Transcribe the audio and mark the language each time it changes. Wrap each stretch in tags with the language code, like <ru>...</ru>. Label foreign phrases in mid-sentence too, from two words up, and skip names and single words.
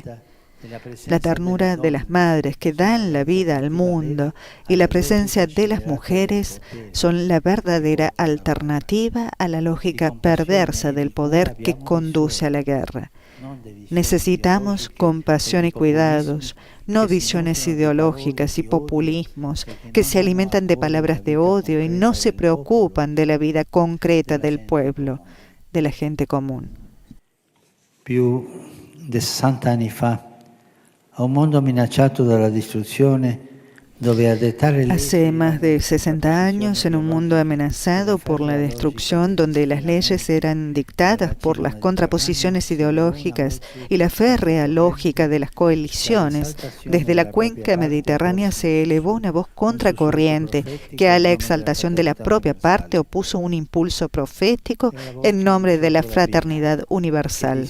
<es>La ternura de las madres que dan la vida al mundo y la presencia de las mujeres son la verdadera alternativa a la lógica perversa del poder que conduce a la guerra. Necesitamos compasión y cuidados, no visiones ideológicas y populismos que se alimentan de palabras de odio y no se preocupan de la vida concreta del pueblo, de la gente común.</es> <it>Più di 60 anni fa, a un mondo minacciato dalla distruzione,</it> <es>Hace más de 60 años, en un mundo amenazado por la destrucción, donde las leyes eran dictadas por las contraposiciones ideológicas y la férrea lógica de las coaliciones, desde la cuenca mediterránea se elevó una voz contracorriente que a la exaltación de la propia parte opuso un impulso profético en nombre de la fraternidad universal.</es>